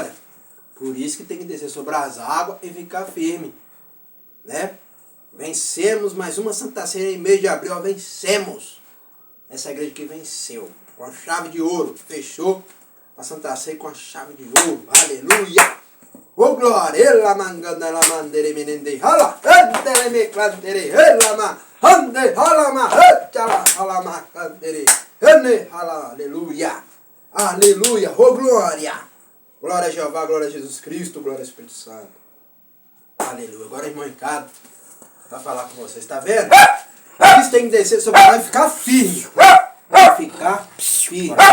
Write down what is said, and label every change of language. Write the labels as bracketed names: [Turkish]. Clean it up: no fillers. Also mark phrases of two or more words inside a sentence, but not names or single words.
[Portuguese] Por isso que tem que descer sobre as águas e ficar firme, né? Vencemos mais uma Santa Ceia em mês de abril, ó, vencemos. Essa igreja que venceu, com a chave de ouro, fechou a Santa Ceia com a chave de ouro, aleluia! Ô glória, ela manganda la mandere menende hala, andele me clantere, ela ma, ande hala ma, chala hala ma clantere, ene hala, aleluia, aleluia, ô glória! Glória a Jeová, glória a Jesus Cristo, glória ao Espírito Santo, aleluia. Agora irmão Ricardo vai falar com vocês, tá vendo? Isso tem que descer sobre nós e ficar firme, vai ficar firme.